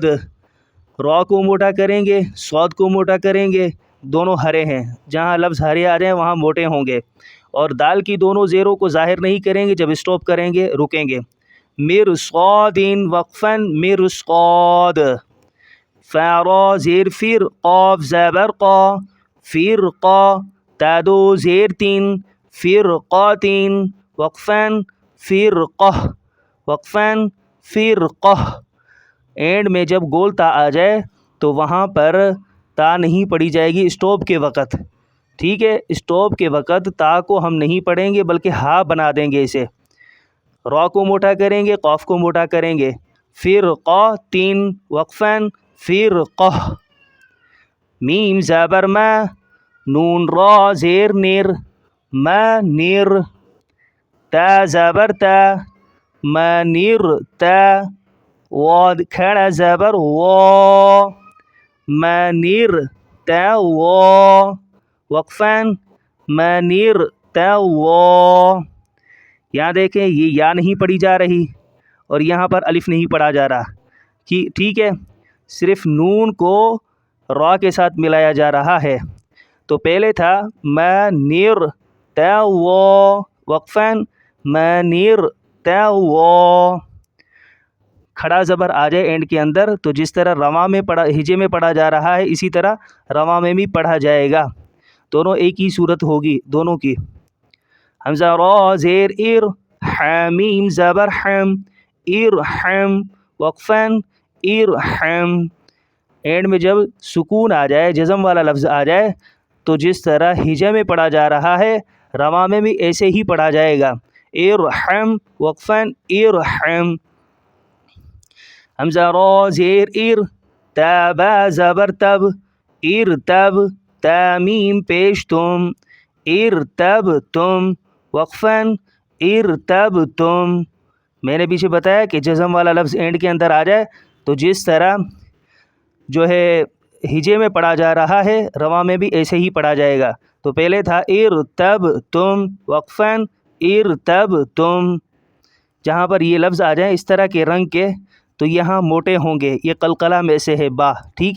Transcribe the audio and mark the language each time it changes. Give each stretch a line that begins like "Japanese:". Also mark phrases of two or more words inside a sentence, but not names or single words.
Urdu: را کو موٹا کریں گے، صاد کو موٹا کریں گے، دونوں ہرے ہیں، جہاں لفظ ہرے آ جائیں وہاں موٹے ہوں گے، اور دال کی دونوں زیروں کو ظاہر نہیں کریں گے، جب اسٹاپ کریں گے رکیں گے۔
Arabic: مر صادین وقفاً مر صاد۔
Urdu: فا را زیر فر، قاف زبر قا، فر قا، تا دو زیر تین،
Arabic: فرقاتین، وقفاً فرقہ، وقفاً فرقہ۔
Urdu: اینڈ میں جب گول تا آ جائے تو وہاں پر تا نہیں پڑھی جائے گی اسٹاپ کے وقت۔ ٹھیک ہے، اسٹاپ کے وقت تا کو ہم نہیں پڑھیں گے بلکہ ہا بنا دیں گے اسے۔ را کو موٹا کریں گے، قاف کو موٹا کریں گے۔
Arabic: فرقاتین، وقفاً فرقہ۔
Urdu: میم زبر ما، نون را زیر نر، منر، تا زبر تا، منر تا، واد کھڑا زبر
Arabic: وا، منر تا وا، وقفاً منر تا وا۔
Urdu: یہاں دیکھیں یہ یا نہیں پڑھی جا رہی اور یہاں پر الف نہیں پڑھا جا رہا، ٹھیک ہے، صرف نون کو را کے ساتھ ملایا جا رہا ہے۔ تو پہلے تھا
Arabic: منر تا وا، وقفاً منر تا وا۔
Urdu: کھڑا زبر آ جائے اینڈ کے اندر تو جس طرح رواں میں پڑھا، ہجے میں پڑھا جا رہا ہے، اسی طرح رواں میں بھی پڑھا جائے گا، دونوں ایک ہی صورت ہوگی دونوں کی۔ حمزہ را زیر ار، حامیم زبر حم،
Arabic: ارحم، وقفاً ارحم۔
Urdu: اینڈ میں جب سکون آ جائے، جزم والا لفظ آ جائے تو جس طرح ہجے میں پڑھا جا رہا ہے رواں میں بھی ایسے ہی پڑھا جائے گا،
Arabic: ارحم، وقفاً ارحم۔
Urdu: حمزہ را زیر ار، تا با زبر تب، ارتب، تا میم پیش تم،
Arabic: ارتب تم، وقفاً ارتب تم۔
Urdu: میں نے پیچھے بتایا کہ جزم والا لفظ اینڈ کے اندر آ جائے تو جس طرح جو ہے ہجے میں پڑھا جا رہا ہے رواں میں بھی ایسے ہی پڑھا جائے گا۔ تو پہلے تھا
Arabic: ارتب تم، وقفاً ارتب تم۔
Urdu: جہاں پر یہ لفظ آ جائیں اس طرح کے رنگ کے تو یہاں موٹے ہوں گے، یہ قلقلہ میں سے ہے با، ٹھیک ہے۔